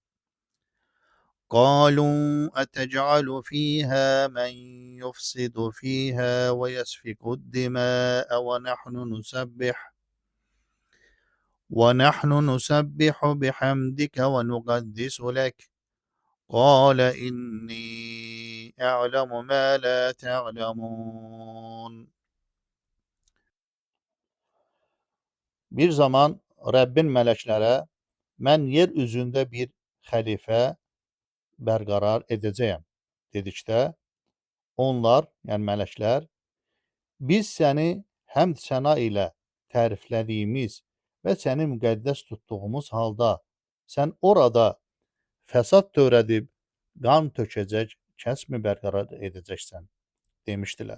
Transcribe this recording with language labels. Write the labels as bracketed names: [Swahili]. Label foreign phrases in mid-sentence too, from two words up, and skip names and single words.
[Arabic] قالوا أتجعل فيها من يفسد فيها ويسفك الدماء ونحن نسبح بحمدك ونقدس لك قال إني أعلم ما لا تعلمون. [Azerbaijani] Bir zaman Rəbbin mələklərə mən yer üzündə bir xəlifə bərqərar edəcəyəm dedikdə, onlar, yəni mələklər, biz səni həmd səna ilə təriflədiyimiz və səni müqəddəs tutduğumuz halda sən orada fəsad törədib qan tökəcək kəsmi bərqərar edəcəksən demişdilər.